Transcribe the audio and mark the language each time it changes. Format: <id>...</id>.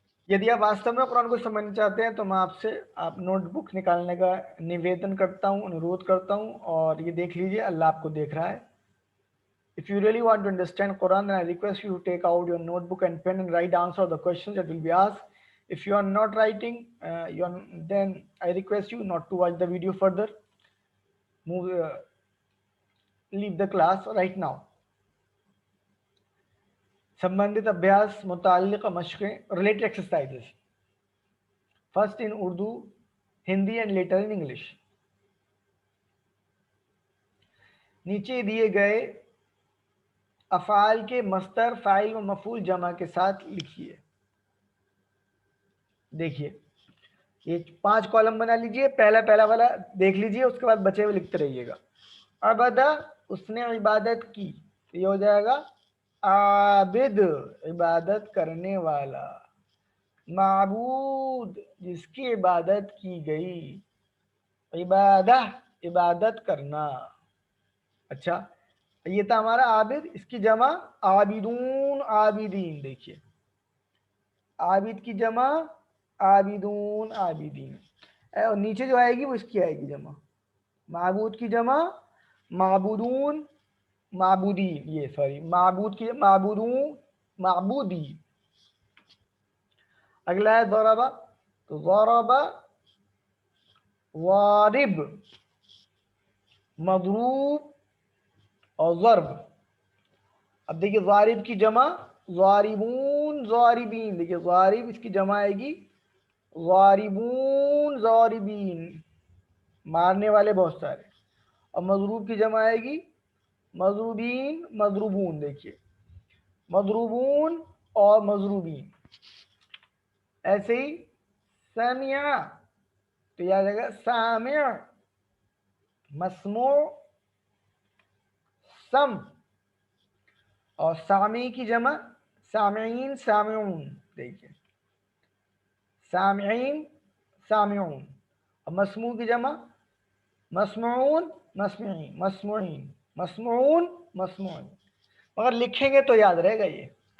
<hi>यदि आप वास्तव में कुरान को समझना चाहते हैं तो मैं आपसे आप नोटबुक निकालने का निवेदन करता हूं, अनुरोध करता हूं, और ये देख लीजिए अल्लाह आपको देख रहा है.</hi> <en>If you really want to understand Quran, then I request you to take out your notebook and pen and write answer the questions that will be asked. If you are not writing, then I request you not to watch the video further. Leave the class right now.</en> <hi>संबंधित अभ्यास मुताल्लिक़ मशक़ें</hi> <en>related exercises. First in Urdu, Hindi and later in English.</en> <hi>नीचे दिए गए अफ़ाल के मस्तर, file व मफ़ूल जमा के साथ लिखिए. देखिए ये 5 कॉलम बना लीजिए. पहला वाला देख लीजिए, उसके बाद बचे हुए लिखते रहिएगा. अबदा, उसने इबादत की, ये हो जाएगा आबिद, इबादत करने वाला. माबूद, जिसकी इबादत की गई. इबादा, इबादत करना. अच्छा, ये था हमारा आबिद. इसकी जमा आबिदून, आबिदीन. देखिए आबिद की जमा आबिदून, आबिदीन. और नीचे जो आएगी वो इसकी आएगी जमा. माबूद की जमा माबूदून, माबूदीन. ये सॉरी, माबूद की माबूदून, माबूदी. अगला है ज़रबा. तो ज़रबा, वारिब, मज़रूब और ज़रब. अब देखिए ज़ारिब की जमा ज़ारिबून, ज़ारिबीन. देखिए ज़ारिब, इसकी जमा आएगी ज़ारिबून, ज़ारिबीन, मारने वाले बहुत सारे. और मज़रूब की जमा आएगी मज़रूबीन, मज़रूबून. देखिए मज़रूबून और मज़रूबीन. ऐसे ही सामिया, तो याद आएगा सामिया, मस्मू, सम. और सामी की जमा सामीन, सामिऊन. देखिए सामीन, सामिऊन. और मस्मू की जमा मस्मून, मस्मीन, मस्मूइन, मस्मून, मस्मूइन. मगर लिखेंगे तो याद रहेगा ये.</hi>